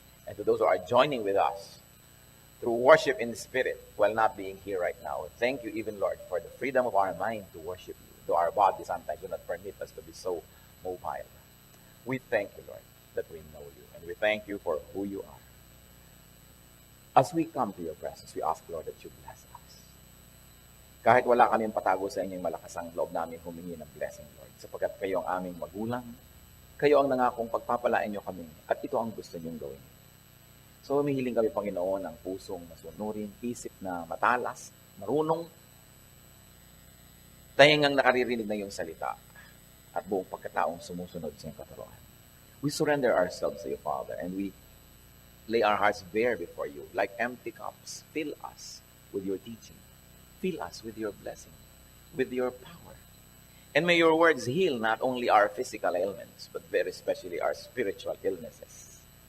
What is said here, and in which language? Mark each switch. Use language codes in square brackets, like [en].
[en] And to those who are joining with us through worship in the Spirit while not being here right now, thank you even, Lord, for the freedom of our mind to worship you, though our bodies sometimes do not permit us to be so mobile. We thank you, Lord, that we know you, and we thank you for who you are. As we come to your presence, we ask, Lord, that you bless us. [tl] Kahit wala kaming patago sa inyong malakasang loob namin humingi ng blessing, Lord, sapagkat kayo ang aming magulang, kayo ang nangakong pagpapalain niyo kami, at ito ang gusto niyong gawin. So, humihiling kami, Panginoon, ng pusong masunurin, isip na matalas, marunong, tayangang nakaririnig na iyong salita, at buong pagkataong sumusunod sa iyong katuruan. [en] We surrender ourselves to you, Father, and we lay our hearts bare before you, like empty cups. Fill us with your teaching. Fill us with your blessing, with your power. And may your words heal not only our physical ailments, but very especially our spiritual illnesses.